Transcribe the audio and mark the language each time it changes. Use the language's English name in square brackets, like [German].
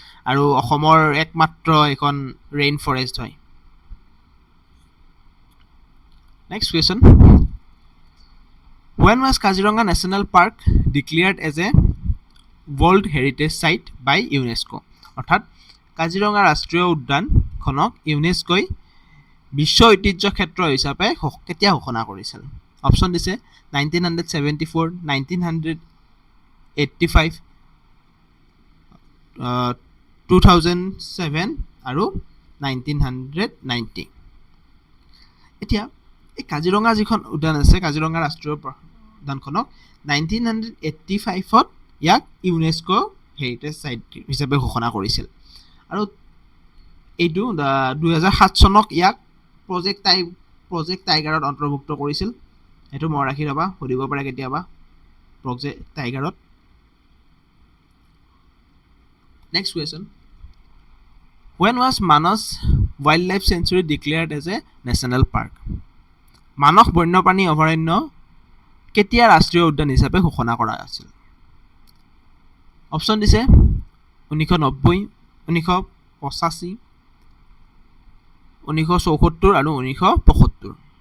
[Assamese] আৰু অসমৰ একমাত্ৰ এখন ৰেইন ফৰেষ্ট হয়। [English] Next question, when was Kaziranga National Park declared as a World Heritage Site by UNESCO? [Assamese] অৰ্থাৎ কাজিৰঙা ৰাষ্ট্ৰীয় উদ্যানখনক ইউনেস্কোই বিশ্ব ঐতিহ্য ক্ষেত্ৰ হিচাপে কেতিয়া ঘোষণা কৰিছিল? অপশ্যন দিছে 1974, 1985, 2007 আৰু 1990। এতিয়া এই কাজিৰঙা যিখন উদ্যান আছে, কাজিৰঙা ৰাষ্ট্ৰীয় উদ্যানখনক 1985ত ইয়াক ইউনেস্কো হেৰিটেজ চাইট হিচাপে ঘোষণা কৰিছিল। আৰু এইটো 2007 চনক ইয়াক প্ৰজেক্ট টাইগাৰত অন্তৰ্ভুক্ত কৰিছিল। সেইটো মনত ৰাখি ল'বা, সুধিব পাৰে কেতিয়াবা project টাইগাৰত। [English] Next question, when was Manas Wildlife Sanctuary declared as a national park? [Assamese] মানস বন্যপ্ৰাণী অভয়াৰণ্য কেতিয়া ৰাষ্ট্ৰীয় উদ্যান হিচাপে ঘোষণা কৰা আছিল? অপশ্যন দিছে 1990, 1985, 1974 আৰু 1975।